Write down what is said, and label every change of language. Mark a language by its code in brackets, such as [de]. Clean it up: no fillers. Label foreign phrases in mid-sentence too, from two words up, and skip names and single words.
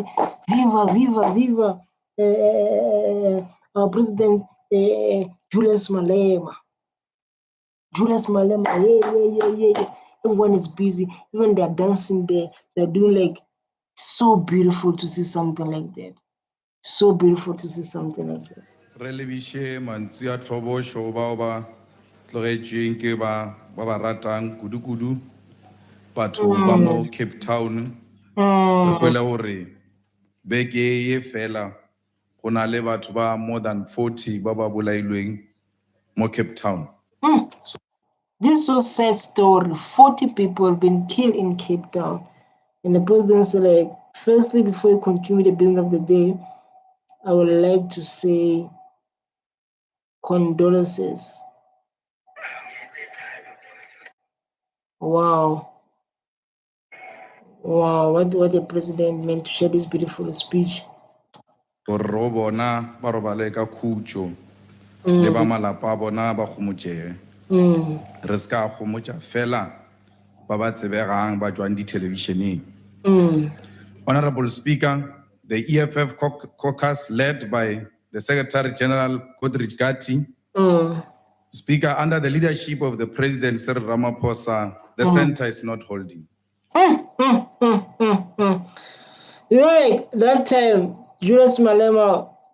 [en] Viva, our president, Julius Malema. Yeah. Everyone is busy. Even they're dancing there. They're doing like so beautiful to see something like that. So beautiful to see something like that. [nso] Relebishe mantsua thobo sho ba ba tlogetšweng ke ba ratang kudu batho ba mo Cape Town re kwele gore beke ye fela go na le batho ba [en] more than 40 [nso] ba ba bolailweng mo Cape Town. [en] This is so sad story. 40 people have been killed in Cape Town. And the president said, like, firstly, before you continue the business of the day, I would like to say condolences. Wow, what the president meant to share this beautiful speech. [nso] Ro bona ba robale ka khutšo le ba malapa a bona ba gomotšege re ska gomotša fela ba ba tsebegang ba tswang di-televisioneng. [en] Honorable Speaker, the EFF caucus led by the Secretary General Godrich Gatti, Speaker, under the leadership of the President Cyril Ramaphosa, the center is not holding. You know, like that time, Julius Malema.